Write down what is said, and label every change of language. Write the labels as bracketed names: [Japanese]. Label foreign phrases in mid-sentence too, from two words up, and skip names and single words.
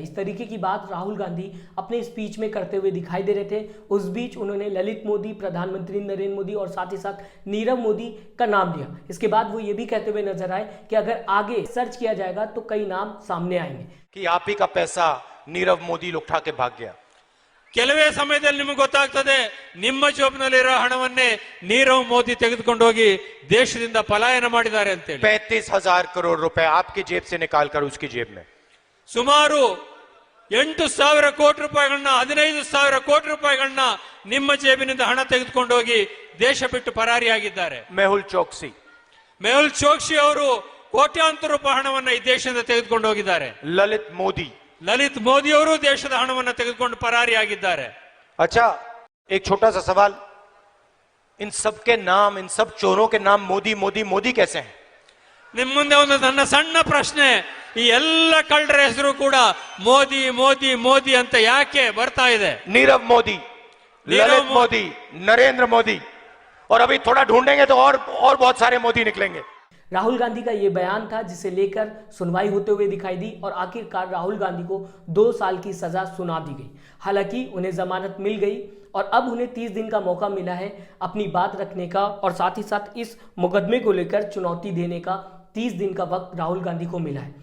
[Hindi] इस तरीके की बात राहुल गांधी अपने स्पीच में करते हुए दिखाई दे रहे थे। उस बीच उन्होंने ललित मोदी, प्रधानमंत्री नरेंद्र मोदी और साथ ही साथ नीरव मोदी का नाम लिया। इसके बाद वो ये भी कहते हुए नजर आए कि अगर आगे सर्च किया जाएगा तो कई नाम सामने आएंगे कि आप ही का पैसा नीरव मोदी लुटा के भाग गया। [Kannada] ಕೆಲವೇ ಸಮಯದಲ್ಲಿ ನಿಮಗೆ ಗೊತ್ತಾಗ್ತದೆ ನಿಮ್ಮ ಜೋಬ್ನಲ್ಲಿರೋ ಹಣವನ್ನೇ ನೀರವ್ ಮೋದಿ ತೆಗೆದುಕೊಂಡು ಹೋಗಿ ದೇಶದಿಂದ ಪಲಾಯನ ಮಾಡಿದ್ದಾರೆ ಅಂತ ಹೇಳಿ [Hindi] 35,000 करोड़ रुपए आपकी जेब से निकालकर उसकी जेब में। [Kannada] ಸುಮಾರು 8,000 ಕೋಟಿ ರೂಪಾಯಿಗಳನ್ನ 15,000 ಕೋಟಿ ರೂಪಾಯಿಗಳನ್ನ ನಿಮ್ಮ ಜೇಬಿನಿಂದ ಹಣ ತೆಗೆದುಕೊಂಡು ಹೋಗಿ ದೇಶ ಬಿಟ್ಟು ಪರಾರಿಯಾಗಿದ್ದಾರೆ। [Hindi] मेहुल चौकसी, [Kannada] ಮೆಹುಲ್ ಚೋಕ್ಸಿ ಅವರು ಕೋಟ್ಯಾಂತರ ರೂಪಾಯಿ ಹಣವನ್ನ ಈ ದೇಶದಿಂದ ತೆಗೆದುಕೊಂಡು ಹೋಗಿದ್ದಾರೆ। [Hindi] ललित मोदी [Kannada] ಮೋದಿ ಅವರು ದೇಶದ ಹಣವನ್ನು ತೆಗೆದುಕೊಂಡು ಪರಾರಿಯಾಗಿದ್ದಾರೆ। [Hindi] अच्छा, एक छोटा सा सवाल, इन सब के नाम, इन सब चोरों के नाम मोदी मोदी मोदी कैसे हैं? [Kannada] ನಿಮ್ಮ ಮುಂದೆ ಒಂದು ನನ್ನ ಸಣ್ಣ ಪ್ರಶ್ನೆ, ಈ ಎಲ್ಲ ಕಳ್ಳರ ಹೆಸರು ಕೂಡ ಮೋದಿ ಮೋದಿ ಮೋದಿ ಅಂತ ಯಾಕೆ ಬರ್ತಾ ಇದೆ? [Hindi] नीरव मोदी, ललित मोदी, नरेंद्र मोदी, और अभी थोड़ा ढूंढेंगे तो और बहुत सारे मोदी निकलेंगे। राहुल गांधी का ये बयान था जिसे लेकर सुनवाई होते हुए दिखाई दी और आखिरकार राहुल गांधी को 2 साल की सजा सुना दी गई। हालांकि उन्हें जमानत मिल गई और अब उन्हें 30 दिन का मौका मिला है अपनी बात रखने का और साथ ही साथ इस मुकदमे को लेकर चुनौती देने का 30 दिन का वक्त राहुल गांधी को मिला है।